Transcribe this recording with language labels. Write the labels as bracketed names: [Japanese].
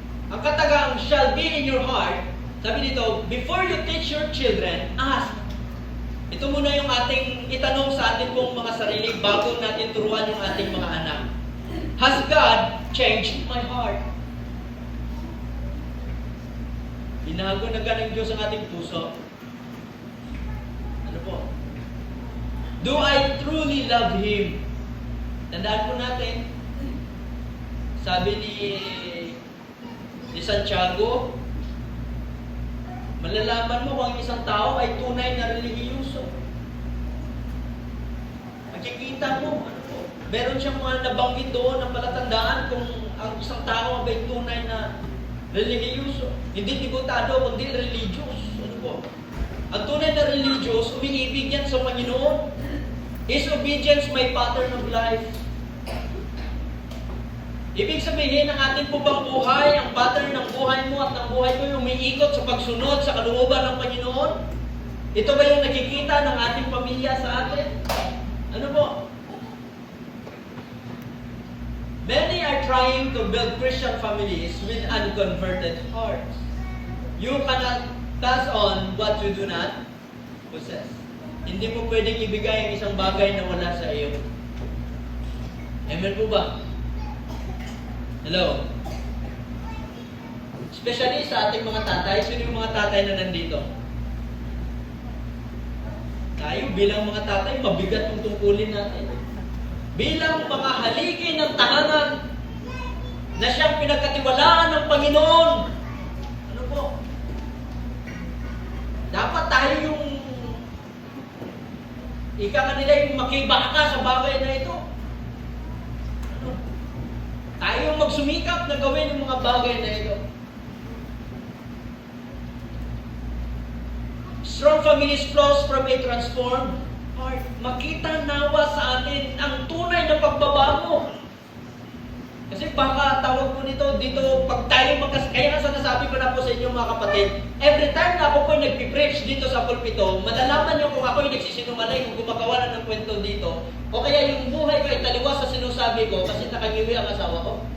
[Filipino] Ang katagang [English] shall be in your heart. [Filipino] Sabi dito, [English] before you teach your children, ask. [Filipino] Ito muna yung ating itanong sa ating pong mga sarili bago natin turuan yung ating mga anak. [English] Has God changed my heart? [Filipino] Binago na ng Diyos ang ating puso. Ano po? [English] Do I truly love Him? [Filipino] Tandaan po natin, sabi ni Santiago, malalaman mo kung ang isang tao ay tunay na relihiyoso. Makikita mo, ano po, meron siyang mga nabanggit doon ng palatandaan kung ang isang tao ay tunay na relihiyoso. Hindi debutado, kundi religious. Ano po? Ang tunay na religious, umiibig yan sa Panginoon. [English] His obedience may pattern of life. [Filipino] Ibig sabihin, ang ating pubang buhay, ang pattern ng buhay mo at ng buhay ko yung umiikot sa pagsunod sa kalooban ng Panginoon. Ito ba yung nakikita ng ating pamilya sa atin? Ano po? [English] Many are trying to build Christian families with unconverted hearts. You cannot pass on what you do not possess. [Filipino] Hindi mo pwedeng ibigay ang isang bagay na wala sa iyo. Amen po ba? Hello? Especially sa ating mga tatay. Sino yung mga tatay na nandito? Tayo bilang mga tatay, mabigat yung tungkulin natin. Bilang mga haligi ng tahanan na siyang pinagkatiwalaan ng Panginoon. Ano po? Dapat tayo yung ika nga nila yung makibaka sa bagay na ito. Ano? Tayo yung magsumikap na gawin yung mga bagay na ito. [English] Strong families flows from a transformed heart. [Filipino] Makita nawa sa atin ang tunay na pagbabago. Kasi baka tawag po nito dito, pag tayo kaya nga sinasabi ko na po sa inyo mga kapatid, [English] every time [Filipino] na ako po nagpipreach dito sa pulpito, malalaman niyo kung ako yung nagsisinungaling, kung gumagawa na ng kwento dito, o kaya yung buhay ko ay taliwas sa sinusabi ko kasi nakangiwi ang asawa ko.